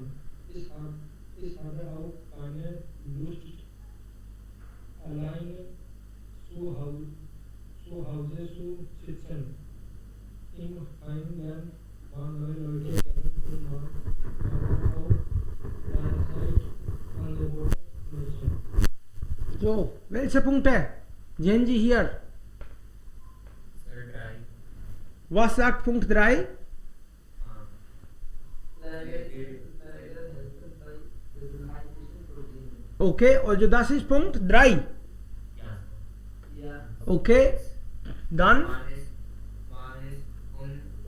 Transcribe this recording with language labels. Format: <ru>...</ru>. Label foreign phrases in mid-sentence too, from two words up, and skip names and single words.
<de>Ich habe auch keine Lust, alleine zu Hause zu sitzen. Im Heim lernt man neue Leute kennen und man auch Freizeitangebote nutzen. So, welcher Punkt है? जैन जी हियर. Sir, 3. Was sagt Punkt 3? Okay, also das ist Punkt 3. Ja. Okay, dann Man ist und</de>